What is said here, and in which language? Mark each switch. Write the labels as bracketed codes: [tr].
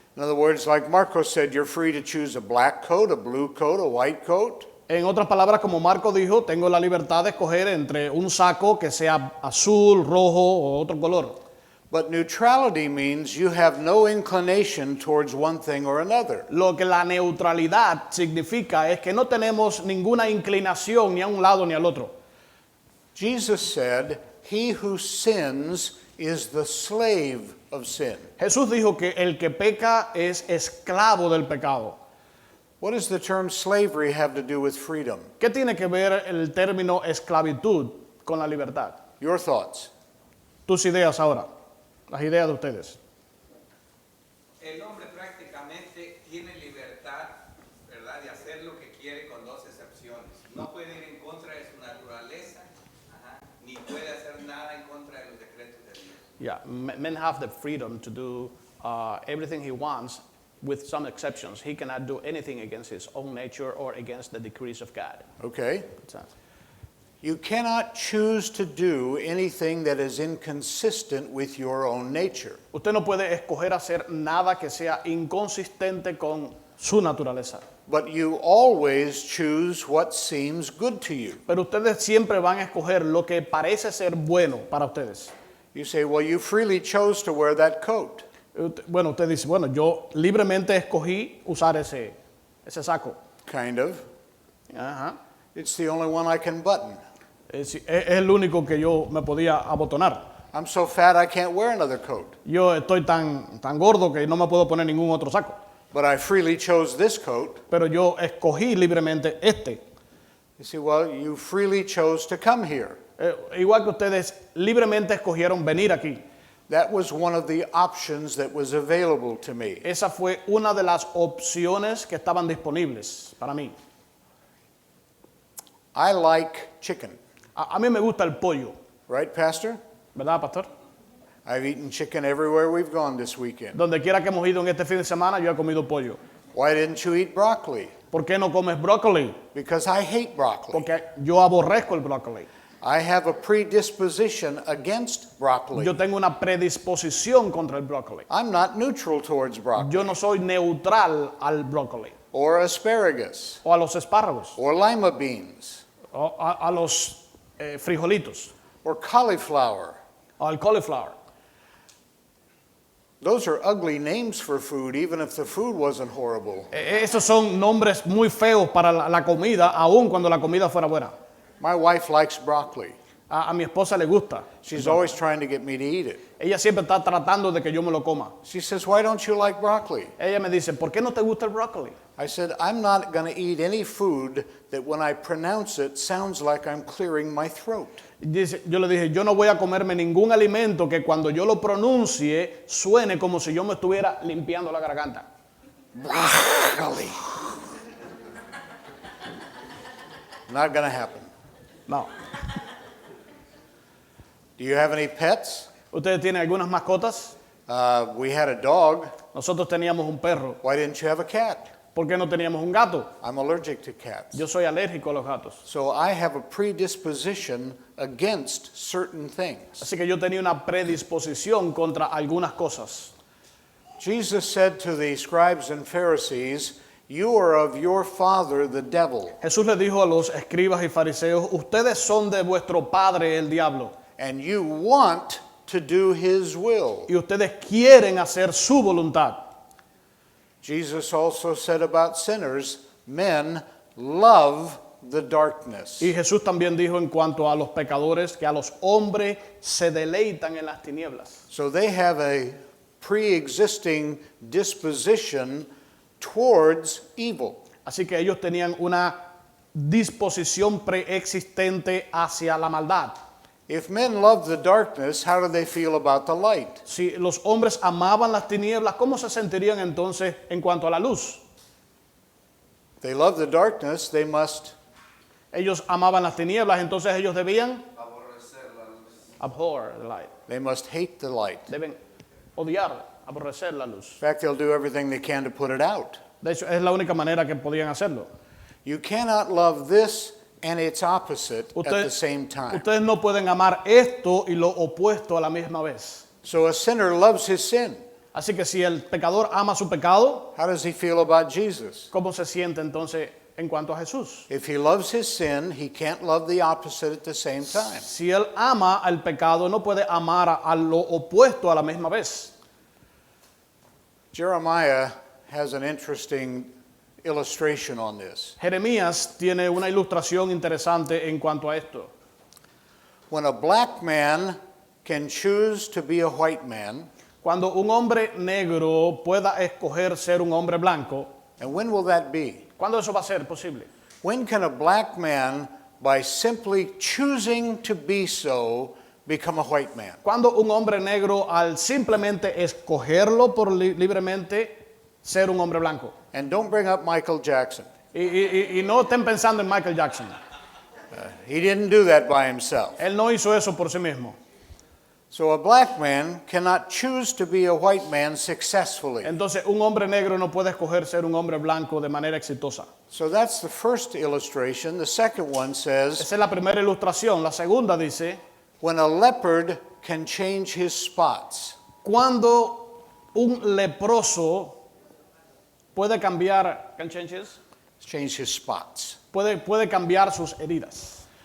[en] In other words, like Marcos said, you're free to choose a black coat, a blue coat, a white coat. [es] En otras palabras, como Marco dijo, tengo la libertad de escoger entre un saco que sea azul, rojo o otro color. [en] But neutrality means you have no inclination towards one thing or another. [es] Lo que la neutralidad significa es que no tenemos ninguna inclinación ni a un lado ni al otro. [en] Jesus said, he who sins is the slave of sin. [es] Jesús dijo que el que peca es esclavo del pecado. [en] What does the term slavery have to do with freedom? [es] ¿Qué tiene que ver el término esclavitud con la libertad? [en] Your thoughts. [es] Tus ideas ahora, las ideas de ustedes. El hombre prácticamente tiene libertad, ¿verdad?, de hacer lo que quiere con dos excepciones. No puede ir en contra de su naturaleza, ni puede hacer nada en contra de los decretos de Dios. [en] Yeah, men have the freedom to do everything he wants, with some exceptions. He cannot do anything against his own nature or against the decrees of God. Okay. You cannot choose to do anything that is inconsistent with your own nature. [es] Usted no puede escoger hacer nada que sea inconsistente con su naturaleza. [en] But you always choose what seems good to you. [es] Pero ustedes siempre van a escoger lo que parece ser bueno para ustedes. [en] You say, well, you freely chose to wear that coat. [es] Bueno, usted dice, bueno, yo libremente escogí usar ese saco. [en] Kind of. [es] Ajá. [en] It's the only one I can button. [es] Es el único que yo me podía abotonar. [en] I'm so fat I can't wear another coat. [es] Yo estoy tan gordo que no me puedo poner ningún otro saco. [en] But I freely chose this coat. [es] Pero yo escogí libremente este. [en] You see, well, you freely chose to come here. [es] Igual que ustedes libremente escogieron venir aquí. [en] That was one of the options that was available to me. [es] Esa fue una de las opciones que estaban disponibles para mí. [en] I like chicken. [es] A mí me gusta el pollo, [en] Right, Pastor? [es] ¿verdad, pastor? [en] I've eaten chicken everywhere we've gone this weekend. [es] Donde quiera que hemos ido en este fin de semana, yo he comido pollo. [en] Why didn't you eat broccoli? [es] ¿Por qué no comes brócoli? [en] Because I hate broccoli. [es] Porque yo aborrezco el brócoli. [en] I have a predisposition against broccoli. [es] Yo tengo una predisposición contra el brócoli. [en] I'm not neutral towards broccoli. [es] Yo no soy neutral al brócoli [en] Or asparagus. [es] o a los espárragos [en] Or lima beans. [es] o a los frijolitos [en] Or cauliflower. [es] o al cauliflower. [en] Those are ugly names for food, even if the food wasn't horrible. [es] Esos son nombres muy feos para la comida, aun cuando la comida fuera buena. [en] My wife likes broccoli. [es] A mi esposa le gusta. [en] She's always trying to get me to eat it. [es] Ella siempre está tratando de que yo me lo coma. [en] She says, why don't you like broccoli? [es] Ella me dice, ¿por qué no te gusta el brócoli? [en] I said, I'm not going to eat any food that when I pronounce it sounds like I'm clearing my throat. [es] Yo le dije, yo no voy a comerme ningún alimento que cuando yo lo pronuncie suene como si yo me estuviera limpiando la garganta. [en] Broccoli. Not going to happen. [es] No. [en] Do you have any pets? [es] ¿Ustedes tienen algunas mascotas? [en] We had a dog. [es] Nosotros teníamos un perro. [en] Why didn't you have a cat? [es] ¿Por qué no teníamos un gato? [en] I'm allergic to cats. [es] Yo soy alérgico a los gatos. [en] So I have a predisposition against certain things. [es] Así que yo tenía una predisposición contra algunas cosas. [en] Jesus said to the scribes and Pharisees, you are of your father the devil, [es] Jesús le dijo a los escribas y fariseos, ustedes son de vuestro padre el diablo [en] and you want to do his will. [es] y ustedes quieren hacer su voluntad. [en] Jesus also said about sinners, men love the darkness. [es] Y Jesús también dijo en cuanto a los pecadores que a los hombres se deleitan en las tinieblas. [en] So they have a pre-existing disposition towards evil. [es] Así que ellos tenían una disposición preexistente hacia la maldad. [en] If men love the darkness, how do they feel about the light? [es] Si los hombres amaban las tinieblas, ¿cómo se sentirían entonces en cuanto a la luz? [en] If they love the darkness, they must [es] Ellos amaban las tinieblas, entonces ellos debían Aborrecer la luz. [en] abhor the light. hate the light. [es] Deben odiar aborrecer la luz. [en] In fact, they'll do everything they can to put it out. [es] De hecho, es la única manera que podían hacerlo. [en] You cannot love this and its opposite at the [es] Ustedes, [en] same time. [es] ustedes no pueden amar esto y lo opuesto a la misma vez. [en] So a sinner loves his sin. [es] Así que si el pecador ama su pecado, [en] How does he feel about Jesus? [es] ¿cómo se siente entonces en cuanto a Jesús? [en] If he loves his sin, he can't love the opposite at the same time. [es] Si él ama al pecado, no puede amar a lo opuesto a la misma vez. [en] Jeremiah has an interesting illustration on this. [es] Jeremías tiene una ilustración interesante en cuanto a esto. [en] When a black man can choose to be a white man, [es] Cuando un hombre negro pueda escoger ser un hombre blanco, [en] and when will that be? [es] ¿cuándo eso va a ser posible? [en] When can a black man, by simply choosing to be so, become a white man? [es] Cuando un hombre negro, al simplemente escogerlo libremente, ser un hombre blanco. [en] And don't bring up Michael Jackson. [es] Y no estén pensando en Michael Jackson. [en] He didn't do that by himself. [es] Él no hizo eso por sí mismo. [en] So a black man cannot choose to be a white man successfully. [es] Entonces, un hombre negro no puede escoger ser un hombre blanco de manera exitosa. [en] So that's the first illustration. The second one says, [es] Esa es la primera ilustración. La segunda dice, [en] when a leopard can change his spots. [es] cuando un leproso puede cambiar, [en] Change his spots. [es] puede cambiar sus heridas.